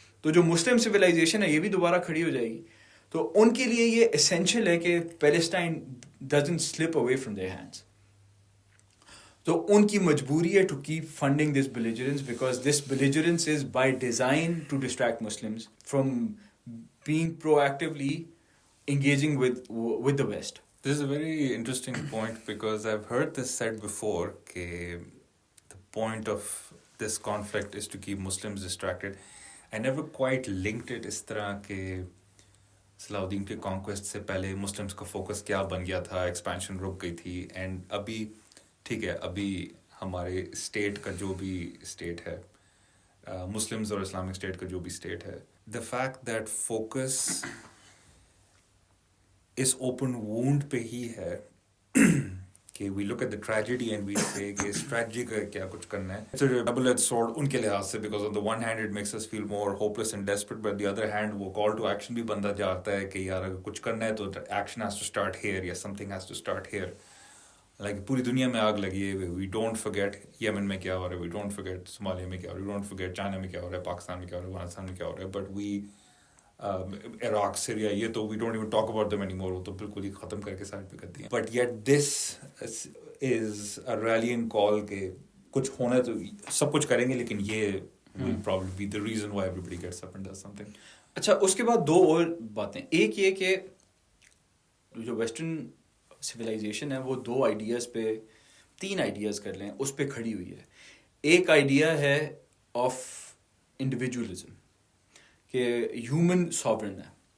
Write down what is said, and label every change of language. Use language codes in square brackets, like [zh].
[ur] تو جو مسلم سویلائزیشن ہے یہ بھی دوبارہ کھڑی ہو جائے گی. تو ان کے لیے یہ اسینشیل ہے کہ Palestine [en] Doesn't slip away from their hands. [ur] تو ان کی مجبوری ہے [en] To keep funding this belligerence, because this belligerence is by design to distract Muslims from being proactively engaging with the West. This is a very interesting point because I've heard this said before کہ the point of this conflict is to keep Muslims distracted. I never quite linked it [ur] اس طرح کہ صلاح الدین کے conquest سے پہلے Muslims کا focus کیا بن گیا تھا, ایکسپینشن رک گئی تھی, اینڈ ابھی ٹھیک ہے, ابھی ہمارے اسٹیٹ کا جو بھی اسٹیٹ ہے, مسلمز اور اسلامک اسٹیٹ کا جو بھی اسٹیٹ ہے, [en] the fact that focus [ur] اس open Wundt پہ ہی ہے کہ [en] we look at the tragedy and we say [ur] کہ اس tragedy کا کیا کچھ کرنا ہے. [en] It's a double-edged sword [ur] ان کے لحاظ سے, [en] because on the one hand it makes us feel more hopeless and desperate, but on the other hand وہ call to action [ur] بھی بندہ جاتا ہے کہ یار اگر کچھ کرنا ہے تو [en] action has to start here یا something has to start here. [ur] Like پوری دنیا میں آگ لگی ہے, [en] we don't forget [ur] یمن میں کیا ہو رہا ہے, [en] we don't forget Somalia میں کیا ہو رہا ہے, we don't forget چائنا میں کیا ہو رہا ہے, پاکستان میں کیا ہو رہا ہے, افغانستان میں کیا ہو رہا ہے, but we عراق, سیریا, یہ تو we don't even talk about them anymore, [ur] وہ تو بالکل ہی ختم کر کے سائڈ پہ کر دیا. [en] But yet this is a rallying call [ur] کہ کچھ ہونا تو سب کچھ کریں گے, لیکن یہ [en] will probably be the reason why everybody gets up and does something. [ur] اچھا, اس کے بعد 2 اور باتیں. ایک یہ کہ جو ویسٹرن سویلائزیشن ہے وہ 2 آئیڈیاز پہ, 3 آئیڈیاز کر لیں, اس پہ کھڑی ہوئی ہے. ایک آئیڈیا ہے آف انڈیویجولزم کہ ہیومن ساورن ہے.